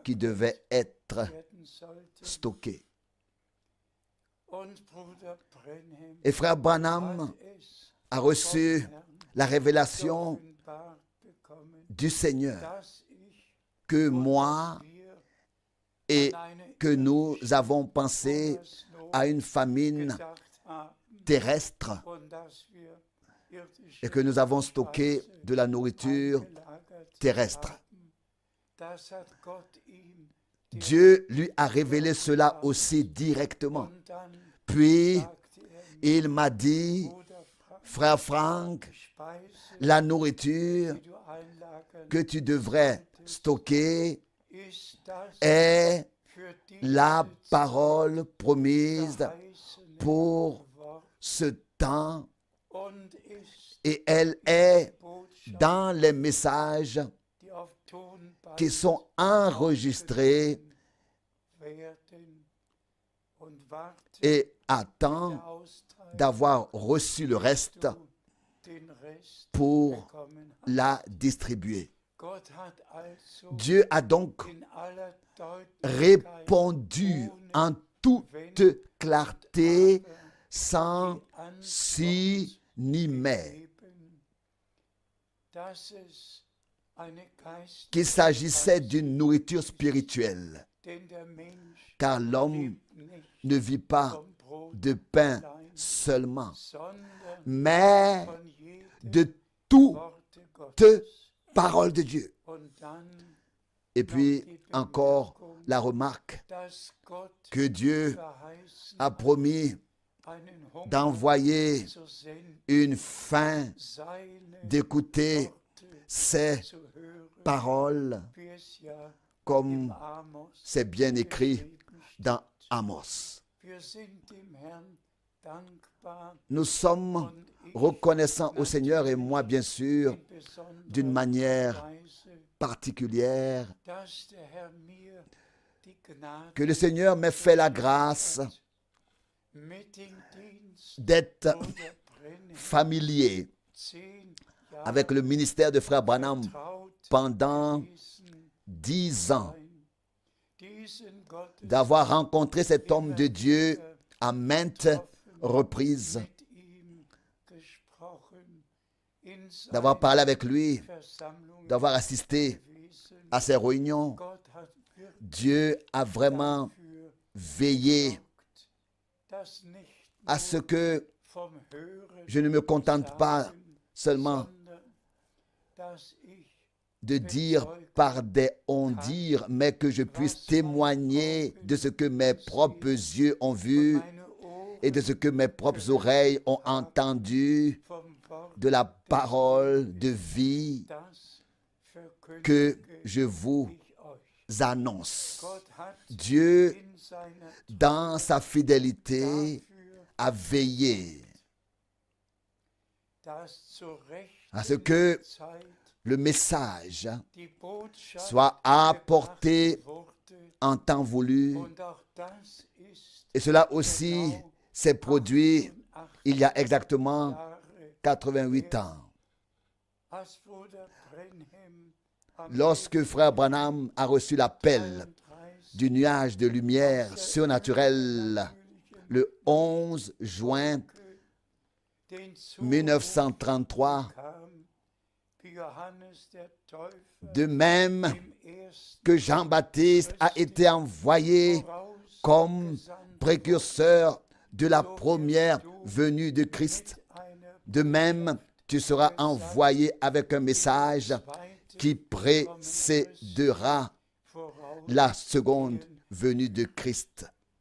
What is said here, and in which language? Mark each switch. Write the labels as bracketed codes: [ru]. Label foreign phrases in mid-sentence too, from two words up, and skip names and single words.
[fr] qui devait être [de] werden sollte. [fr] stockée. [de] Und Bruder Brenhem [fr] Et frère Branham [de] hat es [fr] a reçu [de] vom Herrn [fr] la révélation [de] offenbart bekommen, [fr] du Seigneur [de] dass ich [fr] que [de] und [fr] moi [de] dass wir [fr] et [de] an eine [fr] que nous avons pensé [de] Hungersnot [fr] à une famine [de] gedacht haben [fr] terrestre [de] und dass wir irdische [fr] et que nous avons stocké [de] Speise [fr] de la nourriture [de] eingelagert [fr] terrestre. [de] haben. Das hat Gott ihm [fr] Dieu lui a révélé cela aussi directement. [de] und dann [fr] Puis, [de] sagte mir, [fr] il m'a dit, [de] Bruder Frank, [fr] frère Frank, [de] Speise, [fr] la nourriture [de] die du einlagern [fr] que tu devrais stocker [de] ist das [fr] est [de] für [fr] la [de] diese [fr] parole promise [de] verheißene [fr] pour [de] Wort [fr] ce temps [de] und ist [fr] et elle est [de] Botschaft, [fr] dans les messages [de] die auf Tonband [fr] qui sont enregistrés [de] werden und warten [fr] et [de] der [fr] attend [de] Austeilung, [fr] d'avoir reçu le reste [de] du den Rest [fr] pour [de] bekommen hast. [fr] la distribuer. [de] Gott hat also [fr] Dieu a donc [de] in aller Deutlichkeit [fr] répondu en toute clarté, sans si ni mais, [de] gegeben, dass es eine [fr] qu'il s'agissait d'une nourriture spirituelle, [de] denn der Mensch [fr] car l'homme [de] lebt nicht [fr] ne vit pas [de] vom Brot [fr] de pain [de] allein, [fr] seulement, [de] sondern [fr] mais [de] von jedem [fr] de toute [de] Worte Gottes. [fr] parole de Dieu. [de] Und dann, [fr] Et puis encore la remarque [de] dass Gott [fr] que Dieu [de] verheißen [fr] a promis [de] einen Hunger [fr] d'envoyer [de] zu senden, [fr] une fin, [de] seine [fr] d'écouter [de] Worte [fr] ses [de] zu hören, [fr] paroles, [de] wie es ja [fr] comme [de] Amos [fr] c'est bien écrit [de] geschrieben steht. [fr] dans Amos. [de] Wir sind dem Herrn dankbar [fr] Nous sommes [de] und ich [fr] reconnaissants au Seigneur et moi, bien sûr, [de] in besonderer [fr] d'une manière [de] Weise, [fr] particulière, [de] dass der Herr mir die Gnade [fr] que le Seigneur m'ait fait la grâce [de] mit dem Dienst [fr] d'être [de] Bruder Brenhem [fr] familier [de] 10 Jahre [fr] avec le ministère de Frère Branham [de] vertraut [fr] pendant [de] gewesen [fr] 10 ans, [de] sein. Diesen Gottes [fr] d'avoir rencontré cet homme de Dieu à maintes reprises, [de] mit ihm gesprochen, in [fr] d'avoir [de] seinen [fr] parlé avec lui, [de] Versammlungen [fr] d'avoir assisté [de] gewesen. [fr] à ses réunions. [de] Gott hat wirklich [fr] Dieu a vraiment [de] dafür [fr] veillé [de] gesorgt, dass nicht [fr] à ce que [de] vom Hören [fr] je ne me contente pas [de] sagen, [fr] seulement [de] sondern dass ich [fr] de dire par des on-dire, mais que je puisse témoigner de ce que mes propres yeux ont vu [de] meine Ohren [fr] et de ce que mes propres oreilles ont entendu [de] vom Wort [fr] de la parole de vie [de] das [fr] que [de] verkündige [fr] je vous [de] ich euch. [fr] annonce. [de] Gott hat [fr] Dieu, [de] in seiner [fr] dans sa fidélité, [de] dafür, [fr] a veillé [de] dass zur [fr] à ce [de] rechten [fr] que [de] Zeit [fr] le message [de] die Botschaft [fr] soit apporté [de] gebracht wurde. [fr] en temps voulu. [de] Und auch das ist [fr] Et cela aussi s'est produit [de] 88 [fr] il y a exactement [de] Jahre [fr] 88 ans. [de] als Bruder Brenhem am [fr] Lorsque Frère Branham a reçu l'appel [de] 33 [fr] du nuage de lumière surnaturelle le 11 juin [de] den Zuruf [fr] 1933, [de] kam, wie Johannes der Täufer [fr] de même [de] im ersten [fr] que Jean-Baptiste a été envoyé comme précurseur de la première venue de Christ. De même, tu seras envoyé avec un message qui précédera la seconde venue de Christ.